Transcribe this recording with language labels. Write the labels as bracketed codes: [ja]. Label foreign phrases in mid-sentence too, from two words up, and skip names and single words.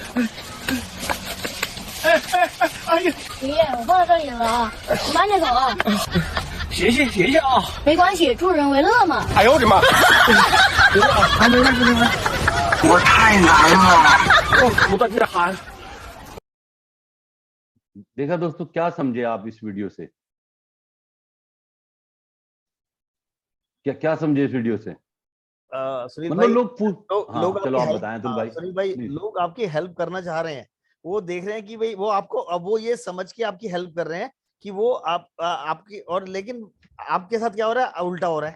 [zh] 哎呀，爷爷，我放到这里了啊，你慢点走啊。谢谢啊。没关系，助人为乐嘛。哎呦我的妈！我太难了，我苦的这喊。 [hi] देखा दोस्तों, क्या समझे आप इस वीडियो से? क्या समझे इस वीडियो से? सुनील मतलब भाई, लोग चलो आप बताएं तुल भाई। सुनील भाई, लोग आपकी हेल्प करना चाह रहे हैं, वो देख रहे हैं कि भाई वो आपको, अब वो ये समझ के आपकी हेल्प कर रहे हैं कि वो आपकी, और लेकिन आपके साथ क्या हो रहा है, उल्टा हो रहा है।